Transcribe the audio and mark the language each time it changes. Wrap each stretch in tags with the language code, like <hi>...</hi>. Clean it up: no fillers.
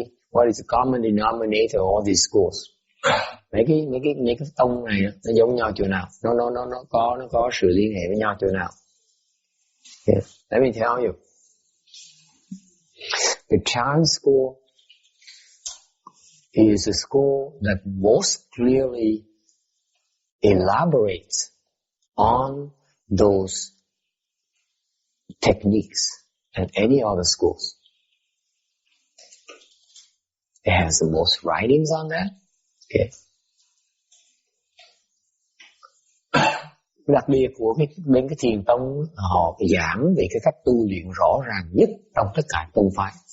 <en>What is the common denominator of all these schools?</en> <vi>Mấy cái tông này nó giống nhau chỗ nào? Nó có sự liên hệ với nhau chỗ nào?</vi> <en>Okay. Let me tell you. The Chan school is a school that most clearly elaborates on those techniques than any other schools. It has the most writings on that. Okay.</en> <vi>Đặc biệt của bên cái thiền tông, họ giảng về cái cách tu luyện rõ ràng nhất trong tất cả tông phái.</vi>